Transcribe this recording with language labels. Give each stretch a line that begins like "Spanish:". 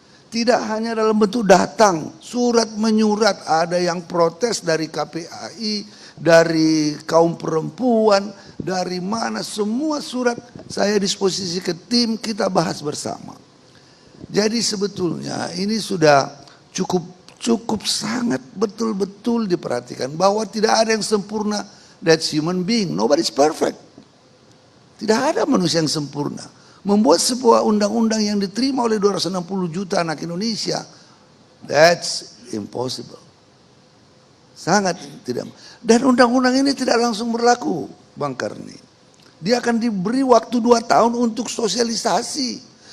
Indonesian: Tidak hanya dalam bentuk datang, surat menyurat, ada yang protes dari KPAI, dari kaum perempuan, dari mana, semua surat saya disposisi ke tim, kita bahas bersama. Jadi sebetulnya ini sudah cukup sangat betul-betul diperhatikan bahwa tidak ada yang sempurna.
English: That's human being, nobody's perfect.
Indonesian: Tidak ada manusia yang sempurna. Membuat sebuah undang-undang yang diterima oleh 260 juta anak Indonesia,
English: that's impossible.
Indonesian: Sangat tidak. Dan undang-undang ini tidak langsung berlaku, Bang Karni. Dia akan diberi waktu 2 tahun untuk sosialisasi.